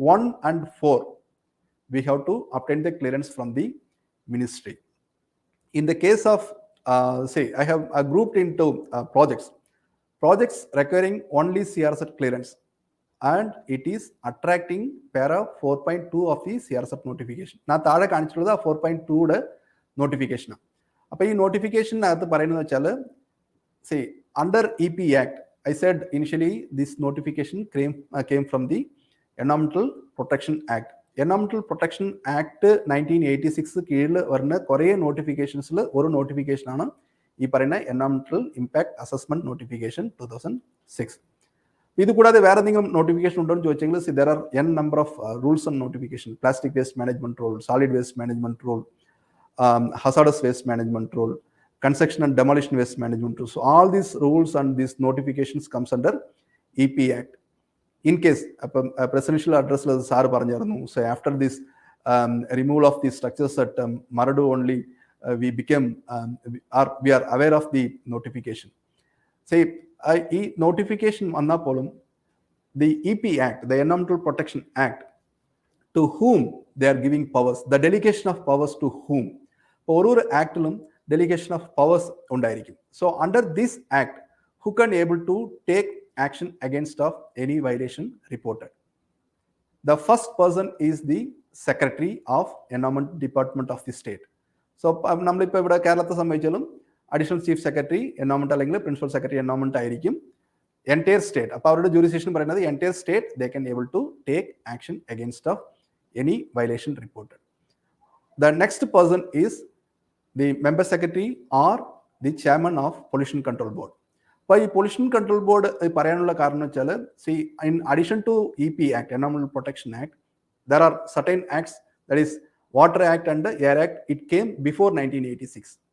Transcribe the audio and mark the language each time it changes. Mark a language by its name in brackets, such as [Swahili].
[English] 1 and 4 we have to obtain the clearance from the ministry. In the case of I have grouped into projects requiring only CRZ clearance and it is attracting para 4.2 of the CRZ notification. [Malayalam] ഞാൻ താഴെ കാണിച്ചിട്ടുള്ളത് 4.2യുടെ നോട്ടിഫിക്കേഷനാണ്. [English] അപ്പോൾ [Malayalam] ഈ നോട്ടിഫിക്കേഷനകത്ത് പറയുന്നത് വെച്ചാൽ [English] under EP Act, I said initially this notification came from the Environmental Protection Act. [Malayalam] Environmental Protection Act 1986 കീഴിൽ വരുന്ന കുറേ നോട്ടിഫിക്കേഷൻസിൽ ഒരു നോട്ടിഫിക്കേഷനാണ് ഈ പറയുന്ന എൻവയോൺമെന്റൽ ഇമ്പാക്ട് അസസ്മെന്റ് നോട്ടിഫിക്കേഷൻ 2006. ഇത് കൂടാതെ വേറെ എന്തെങ്കിലും നോട്ടിഫിക്കേഷൻ ഉണ്ടോ എന്ന് ചോദിച്ചെങ്കിൽ [English] there are n number of rules and notification. Plastic waste management rule, solid waste management rule, hazardous waste management rule, construction and demolition waste management rule. So all these rules and these notifications comes under EP Act. In case presidential address sir പറഞ്ഞിരുന്നു, so after this removal of the structures at Maradu only we became we are aware of the notification. Say [Malayalam] ഈ notification വന്നാൽ പോലും [English] the EP Act, the Environmental Protection Act, to whom they are giving powers, the delegation of powers to whom. [Malayalam] ഓരോ ആക്ടിലും delegation of powers ഉണ്ടായിരിക്കും. [English] So under this act, who can able to take action against of any violation reported? The first person is the Secretary of Environment Department of the state. [Malayalam] So നമ്മളിപ്പോൾ ഇവിടെ കേരളത്തെ സംബന്ധിച്ചാലും additional chief secretary environment അല്ലെങ്കിൽ principal secretary environment ആയിരിക്കും entire state. അപ്പോൾ അവരുടെ jurisdiction പറയുന്നത് [English] Entire state they can able to take action against of any violation reported. The next person is the member secretary or the chairman of pollution control board. [Malayalam] അപ്പോൾ ഈ pollution control board പറയാനുള്ള കാരണം വെച്ചാൽ [English] In addition to EP Act, Environmental Protection Act, there are certain acts, that is Water Act and Air Act, it came before 1986.